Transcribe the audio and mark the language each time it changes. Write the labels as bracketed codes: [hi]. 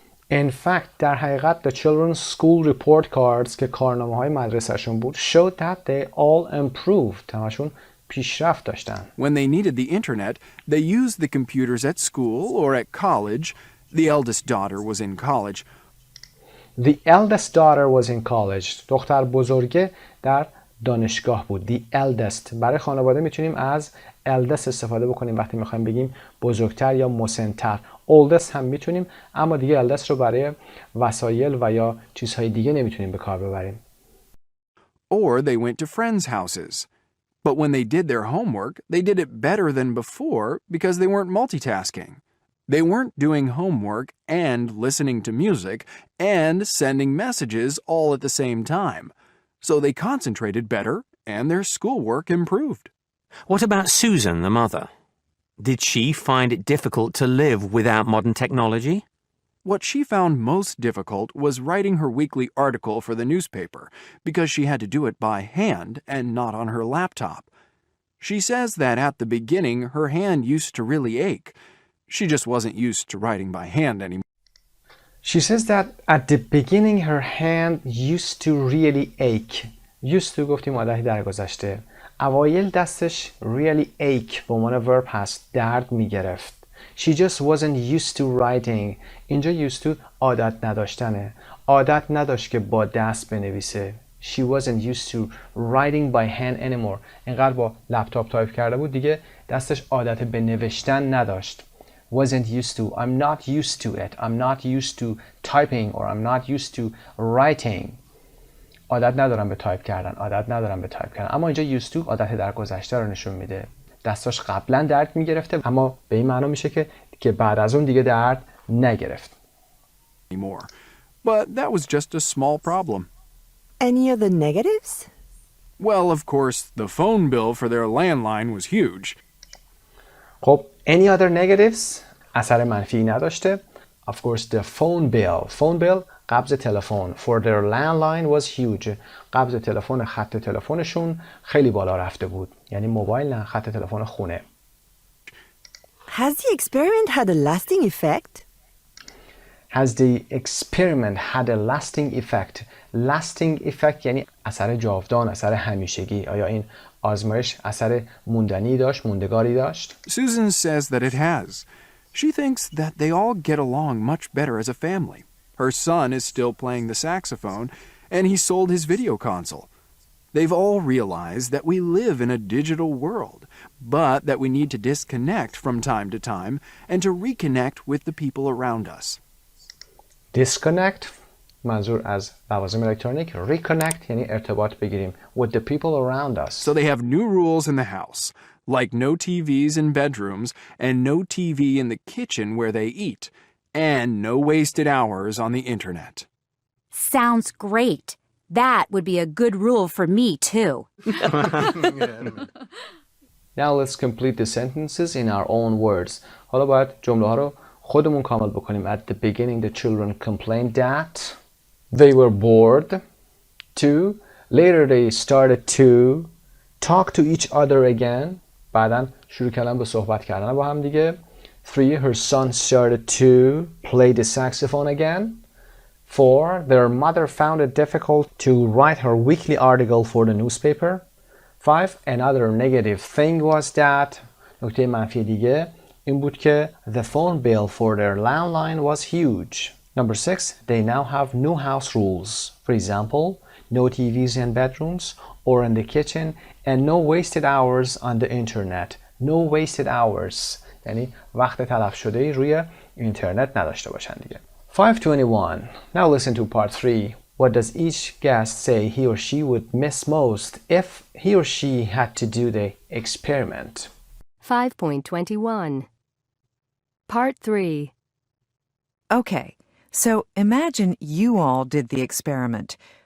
[en] In fact, [fa] در حقیقت [en] the children's school report cards [fa] که کارنامه‌های مدرسه‌شون بود [en] showed that they all improved. [fa] همشون پیشرفت داشتن. [en] When they needed the internet, they used the computers at school or at college. The eldest daughter was in college. The eldest daughter was in college. [fa] دختر بزرگه در دانشگاه بود. [en] The eldest. [fa] برای خانواده میتونیم از eldest استفاده بکنیم وقتی میخوایم بگیم بزرگتر یا مسن‌تر. oldest هم میتونیم اما دیگه eldest رو برای وسایل و یا چیزهای دیگه نمیتونیم به کار ببریم. [en] Or they went to friends' houses. But when they did their homework, they did it better than before because they weren't multitasking. They weren't doing homework and listening to music and sending messages all at the same time. So they concentrated better and their schoolwork improved. What about Susan, the mother? Did she find it difficult to live without modern technology? What she found most difficult was writing her weekly article for the newspaper because she had to do it by hand and not on her laptop. She says that at the beginning her hand used to really ache. She just wasn't used to writing by hand anymore. She says that at the beginning her hand used to really ache. [fa] Used to گفتیم مادهی در گذشته. اوایل دستش [en] really ache [fa] به عنوان verb هست. درد میگرفت. [en] She just wasn't used to writing. [fa] اینجا used to عادت نداشتنه. عادت نداشت که با دست بنویسه. [en] She wasn't used to writing by hand anymore. [fa] اینقدر با لپتاپ تایپ کرده بود دیگه دستش عادت به نوشتن نداشت. [en] Wasn't used to. I'm not used to it. I'm not used to typing or I'm not used to writing. [fa] عادت ندارم به تایپ کردن. عادت ندارم به تایپ کردن. اما اینجا used to عادت در گذشته رو نشون میده. دستاش قبلا درد میگرفته اما به این معنا میشه که بعد از اون دیگه درد نگرفت. [en] But that was just a small problem. Any other negatives? Well, of course, the phone bill for their landline was huge. [fa] خب [en] any other negatives [fa] اثر منفی نداشته. [en] Of course the phone bill [fa] قبض تلفن [en] for their landline was huge. [fa] قبض تلفن خط تلفنشون خیلی بالا رفته بود. یعنی موبایل نه، خط تلفن خونه. [en] Has the experiment had a lasting effect? Has the experiment had a lasting effect? [fa] Lasting effect یعنی اثر جاودان، اثر همیشگی. آیا این آزمایش اثر موندنی داشت، موندگاری داشت؟ [en] Susan says that it has. She thinks that they all get along much better as a family. Her son is still playing the saxophone, and he sold his video console. They've all realized that we live in a digital world, but that we need to disconnect from time to time and to reconnect with the people around us. [fa] Disconnect منظور از لوازم الکترونیک. [en] Reconnect [fa] یعنی ارتباط بگیریم [en] with the people around us. So they have new rules in the house, like no TVs in bedrooms and no TV in the kitchen where they eat, and no wasted hours on the internet. Sounds great. That would be a good rule for me, too. Now let's complete the sentences in our own words. [fa] حالا باید جمله ها رو خودمون کامل بکنیم. [en] At the beginning the children complained that they were bored. 2. Later they started to talk to each other again. [fa] بعداً شروع کردن به صحبت کردن با هم دیگه. 3. [en] Her son started to play the saxophone again. 4. Their mother found it difficult to write her weekly article for the newspaper. 5. Another negative thing was that [fa] نکته منفی دیگه این بود که [en] the phone bill for their landline was huge. Number 6. They now have new house rules. For example, no TVs in bedrooms or in the kitchen and no wasted hours on the internet. No wasted hours. [fa] یعنی وقت تلف شده روی اینترنت نداشته باشن دیگه. [en] 521. Now listen to part 3. What does each guest say he or she would miss most if he or she had to do the experiment? 5.21. Part 3. Okay, so imagine you all did the experiment.